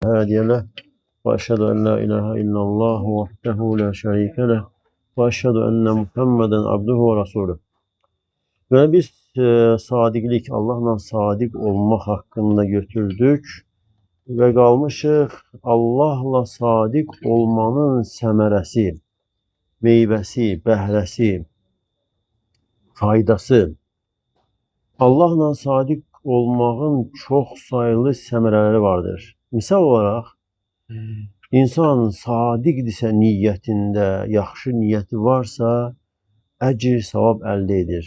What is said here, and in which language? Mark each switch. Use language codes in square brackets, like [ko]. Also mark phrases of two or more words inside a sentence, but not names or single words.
[ar] هادي له وأشهد أن لا إله إلا الله وحده لا شريك له وأشهد أن محمدا عبده ورسوله. [az] Ve biz sadıklik, Allah'la sadık olmak hakkında götürdük ve qalmışıq Allahla sadık olmanın səmərəsi, meyvəsi, bəhrəsi, faydası. Allahla sadık olmağın çox sayılı səmərələri vardır. Misal olaraq, insan sadiqdirsə niyyətində, yaxşı niyyəti varsa, əcr, savab əldə edir.